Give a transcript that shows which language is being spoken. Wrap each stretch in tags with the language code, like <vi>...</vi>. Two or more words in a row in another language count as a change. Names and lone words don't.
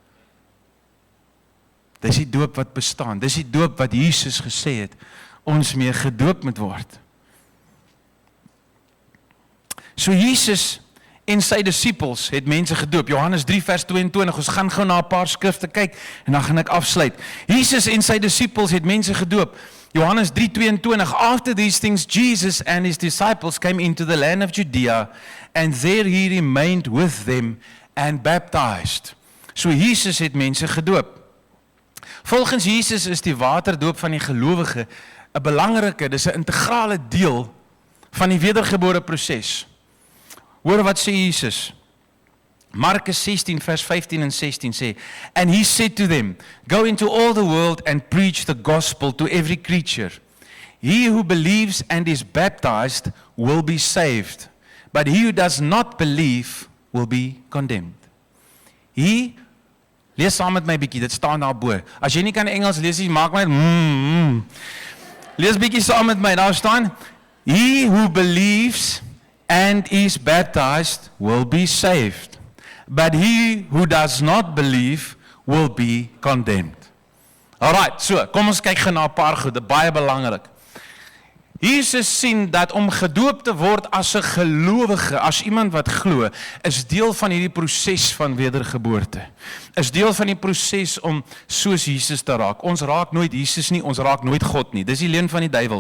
<af>Dis die doop wat bestaan. Dis die doop wat Jesus gesê het, ons mee gedoop moet word. So Jesus en sy disippels het mense gedoop. Johannes 3 vers 22, ons gaan gou na 'n paar skrifte kyk en dan gaan ek afsluit. Jesus en sy disippels het mense gedoop. Johannes 3:22,</af> <en>after these things Jesus and his disciples came into the land of Judea, and there he remained with them, and baptized.</en> <af>So Jesus het mense gedoop. Volgens Jesus is die waterdoop van die gelowige 'n belangrike, dis 'n integrale deel van die wedergebore proses. Hoor wat sê Jesus? Markus 16 vers 15 en 16 sê,</af> <en>and he said to them, go into all the world and preach the gospel to every creature. He who believes and is baptized will be saved, but he who does not believe will be condemned.</en> <af>Lees saam met my bietjie, dit staan daar bo. As jy nie kan Engels lees nie, maak my Lees bietjie saam met my, daar staan,</af> <en>he who believes and is baptized will be saved, but he who does not believe will be condemned. Alright, so,</en> <af>kom ons kyk gou na 'n paar goed, baie belangrik. Jesus sien dat om gedoop te word as 'n gelowige, as iemand wat glo, is deel van hierdie proses van wedergeboorte. Is deel van die proses om soos Jesus te raak. Ons raak nooit Jesus nie, ons raak nooit God nie. Dis die leuen van die duiwel.</af>